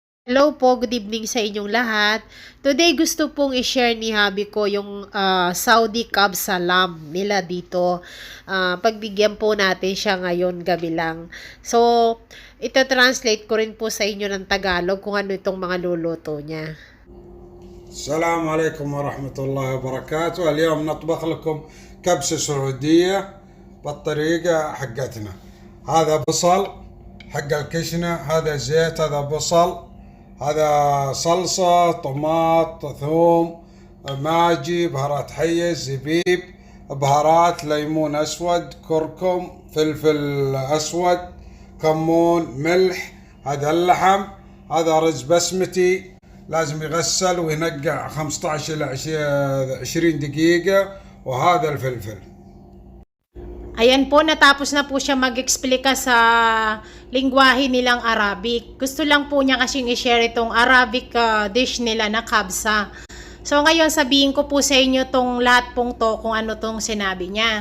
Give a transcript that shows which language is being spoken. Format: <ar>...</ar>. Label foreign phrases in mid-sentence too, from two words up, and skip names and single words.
<tl>Hello po,</tl> <en>good evening</en> <tl>sa inyong lahat. Today gusto pong i-share ni Habi ko yung Saudi Kabsa lamb nila dito. Pagbigyan po natin siya ngayon gabi lang. So, ito translate ko rin po sa inyo ng Tagalog kung ano itong mga luluto niya.</tl> <ar>السلام عليكم ورحمة الله وبركاته. اليوم نطبخ لكم كبسة سعودية بالطريقة حقتنا. هذا بصل حق الكشنة، هذا زيت، هذا بصل، هذا صلصة، طماط، ثوم، ماجي، بهارات حية، زبيب، بهارات، ليمون أسود، كركم، فلفل أسود، كمون، ملح. هذا اللحم، هذا رز بسمتي لازم يغسل وينقع 15 إلى 20 دقيقة. وهذا الفلفل.</ar> <tl>Ayan po, natapos na po siya mag-explika sa lingwahe nilang Arabic. Gusto lang po niya kasing i-share itong Arabic dish nila na kabsa. So ngayon sabihin ko po sa inyo tong lahat pong to kung ano tong sinabi niya.</tl>